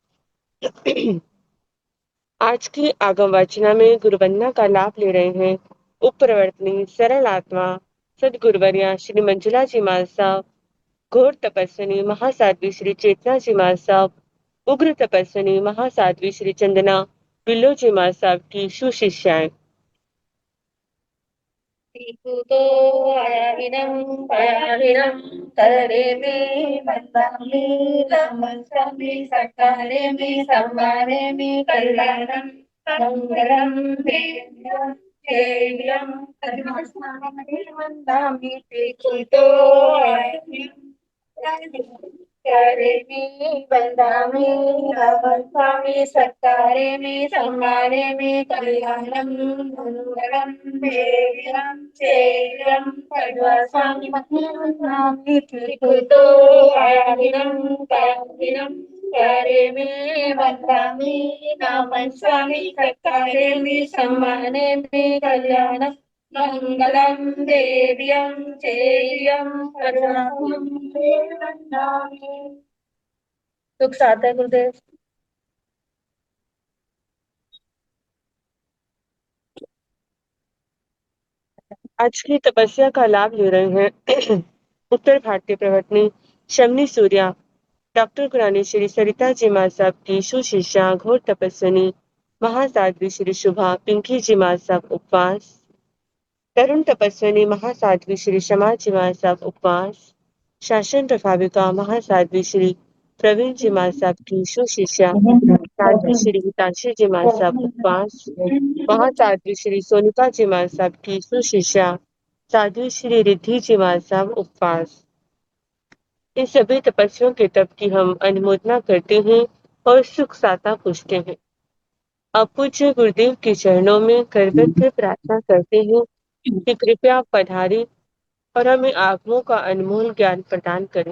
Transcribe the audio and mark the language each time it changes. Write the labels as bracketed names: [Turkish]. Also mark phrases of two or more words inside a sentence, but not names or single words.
[Hindi] आज की आगम वाचना में गुरु वंदना का लाभ ले रहे हैं उपप्रवर्तनी सरल आत्मा सदगुरुवर्या श्री मंजुला जी महाराज, घोर तपस्विनी महासाध्वी श्री चेतना जी महाराज, उग्र तपस्विनी महासाध्वी श्री चंदना बिल्लो जी महाराज की सुशिष्याएं। [Prakrit languages] तो आयाहिनं पयाहिनं तरे मे वन्दामि नमस्कामि सत्कारे मे संवारे मे कल्याणं मंगलं देव्यं देव्यं नमस्कामि वन्दामि तो आयाहिनं करे में वंदामि नमस्कामि सत्कारे में संवारे में कल्याणं मंगलं देव्यं चेयं सर्वस्वामि वन्दामि त्रिकुतो आयाहिनं पाहिनं करे में वंदामि नमस्कामि सत्कारे में संवारे में कल्याणं मंगलम देव्यं चेयं सर्वस्वामि वन्दामि। [Hindi] सुख साथ है गुरुदेव। आज की तपस्या का लाभ ले रहे हैं उत्तर भारतीय प्रवर्तनी शमनी सूर्या डॉक्टर गुरानी श्री सरिता जी महासाब की सुशिष्या घोर तपस्विनी महासाध्वी श्री शुभा पिंकी जी महासाब उपवास, तरुण तपस्विनी महासाध्वी श्री शमा जी महासाब उपवास, शासन प्रभाविका महासाध्वी श्री प्रवीण जी महासाब की सुशिष्या साध्वी श्री हितांशी जी महासाब उपवास, महासाध्वी श्री सोनिका जी महासाब की सुशिष्या साध्वी श्री रिद्धि जी महासाब उपवास। इन सभी तपस्वियों के तप की हम अनुमोदना करते हैं और सुख साता पूछते हैं। अब पूज्य गुरुदेव के चरणों में करवट के प्रार्थना करते हैं कि कृपया पधारे और हमें आगमों का अनमोल ज्ञान प्रदान करें।